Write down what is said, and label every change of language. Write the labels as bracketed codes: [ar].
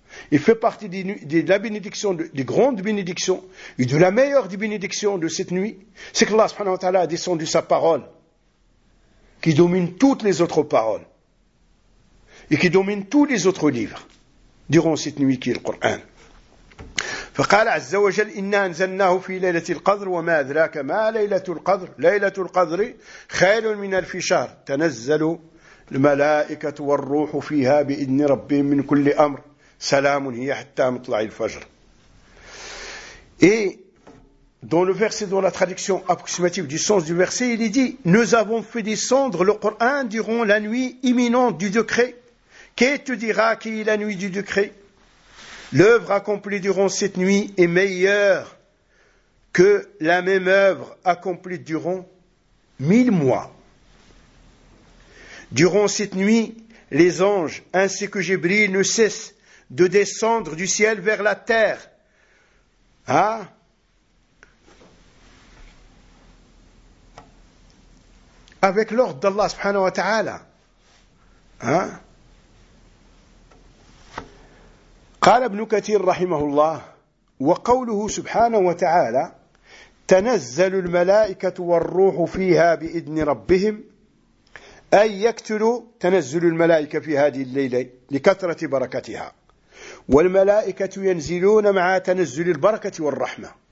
[fr] Il fait partie des grandes bénédictions et de la meilleure des bénédictions de cette nuit, c'est que Allah subhanahu wa ta'ala a descendu sa parole qui domine toutes les autres paroles et qui domine tous les autres livres durant cette nuit qui est le Coran. [ar] فقال عز وجل إنا أنزلناه في ليلة القدر وما أدراك ما ليلة القدر ليلة القدر خير من ألف شهر تنزل الملائكة والروح فيها بإذن ربهم من كل أمر Salamun hiya hatta mutla'i al-fajr. [fr] Et dans le verset, dans la traduction approximative du sens du verset, il est dit « Nous avons fait descendre le Coran durant la nuit imminente du décret. Qui te dira qui est la nuit du décret ? L'œuvre accomplie durant cette nuit est meilleure que la même œuvre accomplie durant 1000 mois. Durant cette nuit, les anges ainsi que Jibril ne cessent de descendre du ciel vers la terre. Hein? avec l'ordre d'Allah subhanahu wa ta'ala. [ar] قال ابن كثير رحمه الله وقوله سبحانه وتعالى تنزل الملائكة والروح فيها بإذن ربهم أي يكتل تنزل الملائكة في هذه الليلة لكثرة بركتها والملائكة ينزلون مع تنزل البركة والرحمة